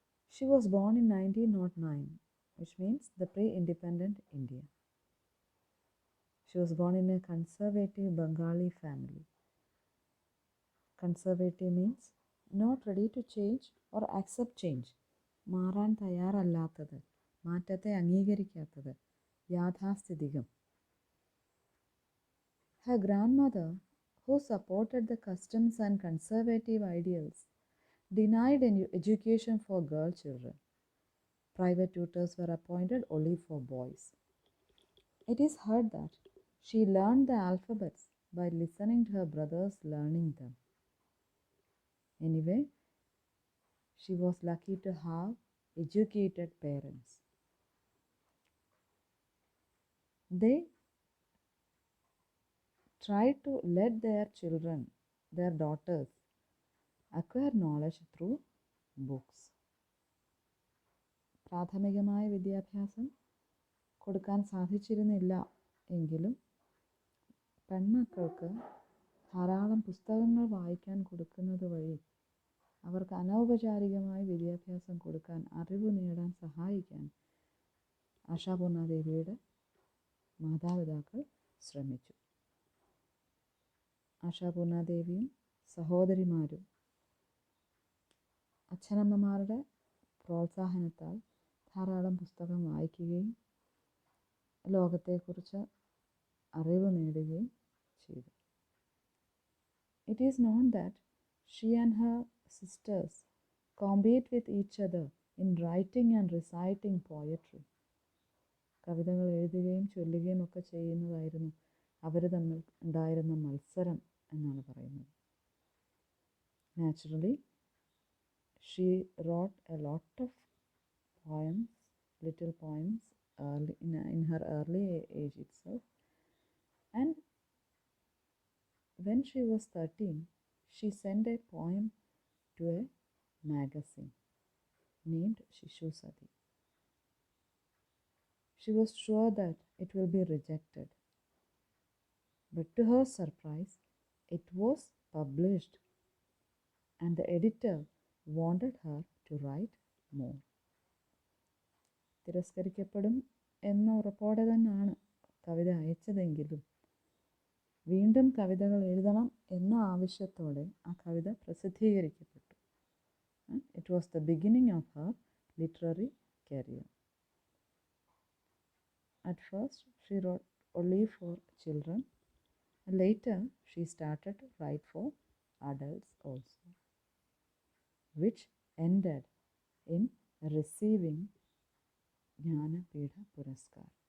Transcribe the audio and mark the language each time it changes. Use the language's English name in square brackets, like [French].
[English] She was born in 1909, which means the pre-independent India. She was born in a conservative Bengali family. Conservative means not ready to change or accept change. [Malayalam] മാറാൻ തയ്യാറല്ലാത്തത്, മാറ്റത്തെ അംഗീകരിക്കാത്തത്, യാഥാസ്ഥിതികം. [English] Her grandmother, who supported the customs and conservative ideals, denied education for girl children. Private tutors were appointed only for boys. It is heard that she learned the alphabets by listening to her brothers learning them. Anyway, she was lucky to have educated parents. They tried to let their children, their daughters, acquire knowledge through books. [Malayalam] പ്രാഥമികമായ വിദ്യാഭ്യാസം കൊടുക്കാൻ സാധിച്ചിരുന്നില്ല എങ്കിലും പെൺമക്കൾക്ക് ധാരാളം പുസ്തകങ്ങൾ വായിക്കാൻ കൊടുക്കുന്നത് വഴി അവർക്ക് അനൗപചാരികമായ വിദ്യാഭ്യാസം കൊടുക്കാൻ, അറിവ് നേടാൻ സഹായിക്കാൻ ആശാപൂർണ ദേവിയുടെ മാതാപിതാക്കൾ ശ്രമിച്ചു. ആശാപൂർണ ദേവിയും സഹോദരിമാരും അച്ഛനമ്മമാരുടെ പ്രോത്സാഹനത്താൽ ധാരാളം പുസ്തകം വായിക്കുകയും ലോകത്തെക്കുറിച്ച് അറിവ് നേടുകയും ചെയ്തു. [English] It is known that she and her sisters compete with each other in writing and reciting poetry. [Malayalam] കവിതകൾ എഴുതുകയും ചൊല്ലുകയും ഒക്കെ ചെയ്യുന്നതായിരുന്നു അവർ തമ്മിൽ ഉണ്ടായിരുന്ന മത്സരം എന്നാണ് പറയുന്നത്. [English] Naturally, she wrote a lot of poems, little poems in her early age itself. And when she was 13, she sent a poem to a magazine named Shishusati. She was sure that it will be rejected. But to her surprise, it was published, and the editor wanted her to write more. [Malayalam] തിരസ്കരിക്കപ്പെടും എന്ന ഉറപ്പോടെ തന്നെയാണ് കവിത അയച്ചതെങ്കിലും വീണ്ടും കവിതകൾ എഴുതണം എന്ന ആവശ്യത്തോടെ ആ കവിത പ്രസിദ്ധീകരിക്കപ്പെട്ടു. [English] It was the beginning of her literary career. At first, she wrote only for children. Later, she started to write for adults also, which ended in receiving Jnanapidha Puraskar.